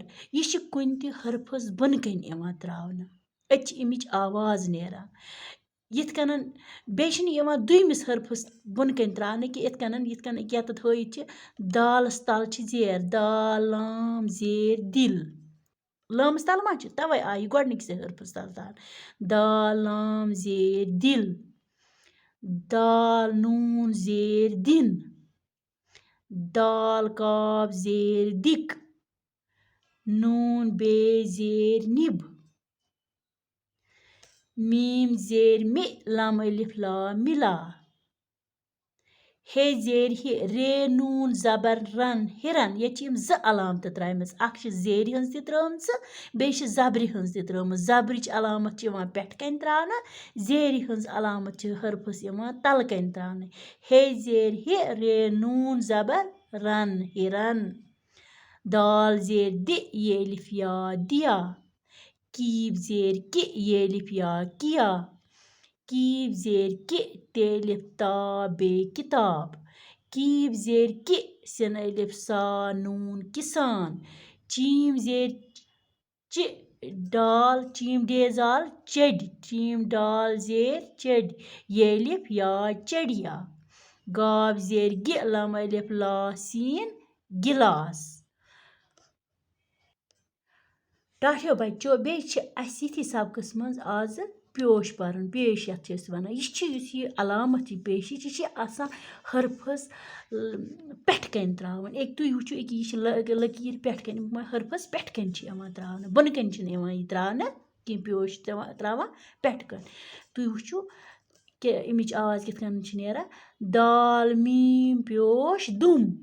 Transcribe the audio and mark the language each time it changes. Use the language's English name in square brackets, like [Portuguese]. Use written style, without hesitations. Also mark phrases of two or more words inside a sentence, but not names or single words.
[Kashmiri] یہِ چھِ کُنہِ تہِ حرفَس بۄنہٕ کَنۍ یِوان ترٛاونہٕ أتۍ چھِ اَمِچ آواز نیران یِتھ کٔنۍ بیٚیہِ چھِنہٕ یِوان دوٚیمِس حرفَس بۄنہٕ کَنۍ ترٛاونہٕ کہِ یِتھ کٔنۍ ییٚتٮ۪تھ ہٲیِتھ چھِ دالَس تَل چھِ زیر دال لام زیر دِل لٲمَس تَل ما چھِ تَوَے آیہِ یہِ گۄڈنِکسٕے حرفَس تَل ترٛاونہٕ دال لام زیر دِل دال نوٗن زیر دِن دال کاف زیر دِک نوٗن بے زیر نِب میٖم زیر مِ لام الف لام مِلا ہے زیر ہہِ رے نوٗن زبر رن ہِرن ییٚتہِ چھِ یِم زٕ علامتہٕ ترٛامٕژ اکھ چھِ زیرِ ہٕنٛز تہِ ترٛٲمژٕ بیٚیہِ چھِ زبرِ ہٕنٛز تہِ ترٛٲمٕژ زبرٕچ علامت چھِ یِوان پٮ۪ٹھٕ کَنۍ ترٛاونہٕ زیرِ ہٕنٛز علامت چھِ حرفَس یِوان تَلہٕ کَنۍ ترٛاونہٕ ہے زیر ہہِ رے نوٗن زبر رن ہِرن دال زیر دِ یہِ الف یا دِیا کیٖف زیر کہِ یہِ الف یا کِیا کیٖف زیر کہِ تے الف تا بے کِتاب کیٖف زیر کہِ سِن الف سا نوٗن کِسان چیٖم زیر چہِ ڈال چیٖم ڈیزال چٔڈۍ چیٖم ڈال زیر چٔڈۍ یہِ الف یا چڑیا گاف زیر گہِ لام الف لا سیٖن گِلاس ٹاٹھیو بچو بیٚیہِ چھِ اَسہِ یِتھی سبقَس منٛز آزٕ پیوش پَرُن پیش یَتھ چھِ أسۍ وَنان یہِ چھِ یُس یہِ علامت یہِ پیشِچ یہِ چھِ آسان حرفَس پٮ۪ٹھٕ کَنۍ ترٛاوٕنۍ تُہۍ وٕچھِو یہِ چھِ لٔکیٖر پٮ۪ٹھٕ کَنۍ حرفَس پٮ۪ٹھٕ کَنۍ چھِ یِوان ترٛاونہٕ بۄنہٕ کَنۍ چھِنہٕ یِوان یہِ ترٛاونہٕ کینٛہہ پیوش چھِ ترٛاوان پٮ۪ٹھٕ کَنۍ تُہۍ وٕچھِو کہِ اَمِچ آواز کِتھ کٔنۍ چھِ نیران دال میٖم پیوش دُم